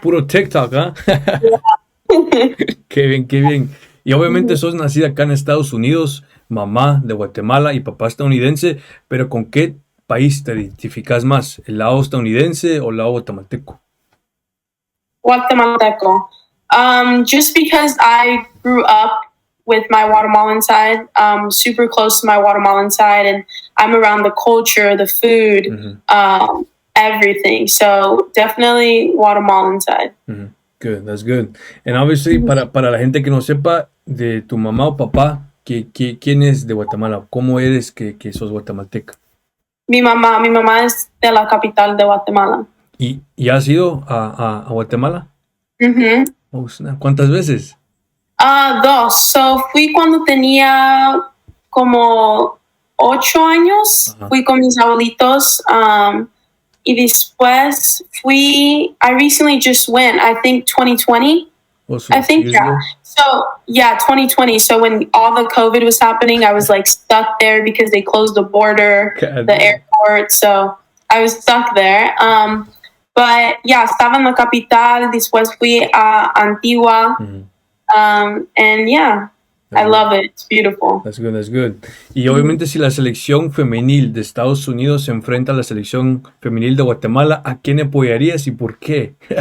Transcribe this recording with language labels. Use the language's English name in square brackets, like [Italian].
[Spanish] Puro TikTok, ¿ah? Qué bien, qué bien. Y obviamente sos nacida acá en Estados Unidos, mamá de Guatemala y papá estadounidense, pero ¿con qué país te identificas más? ¿El lado estadounidense o el lado guatemalteco? Guatemalteco. [English] Just because I grew up with my Guatemalan side, super close to my Guatemalan side, and I'm around the culture, the food, everything. So definitely Guatemalan side. Mm-hmm. Good, that's good. And obviously, [Spanish] para la gente que no sepa de tu mamá o papá, ¿quién es de Guatemala? ¿Cómo eres que sos guatemalteca? Mi mamá es de la capital de Guatemala. ¿Y has ido a Guatemala? Mm-hmm. [English] Oh, snap. [Spanish] ¿Cuántas veces? Dos. So fui cuando tenía como 8 años. Ajá. Fui con mis abuelitos. Y después [English] I recently just went, I think 2020. Oh, so I think, yeah. ago? So, yeah, 2020. So when all the COVID was happening, I was like stuck there because they closed the border, the airport. So I was stuck there. But yeah, [Spanish] estaba en la capital. Después fui a Antigua. Mm-hmm. [English] And yeah, I love it. It's beautiful. That's good, that's good. [Spanish] Y obviamente si la selección femenil de Estados Unidos se enfrenta a la selección femenil de Guatemala, ¿a quién apoyarías y por qué?